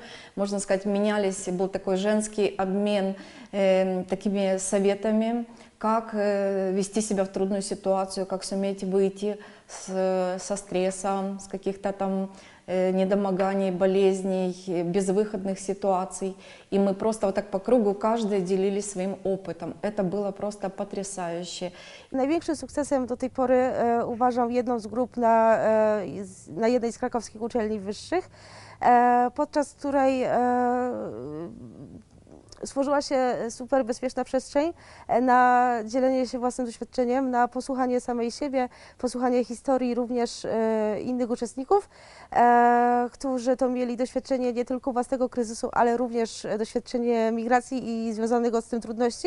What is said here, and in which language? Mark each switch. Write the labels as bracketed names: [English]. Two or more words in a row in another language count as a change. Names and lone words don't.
[Russian] Можно сказать, менялись, был такой женский обмен такими советами, как вести себя в трудную ситуацию, как суметь выйти со стресса, с каких-то там недомоганий, болезней, безвыходных ситуаций. И мы просто вот так по кругу каждый делились своим опытом. Это было просто потрясающе. [Polish] Największym sukcesem do tej pory uważam jedną z grup na jednej z krakowskich uczelni wyższych, podczas której stworzyła się super bezpieczna przestrzeń na dzielenie się własnym doświadczeniem, na posłuchanie samej siebie, posłuchanie historii również innych uczestników, którzy to mieli doświadczenie nie tylko własnego kryzysu, ale również doświadczenie migracji i związanego z tym trudności.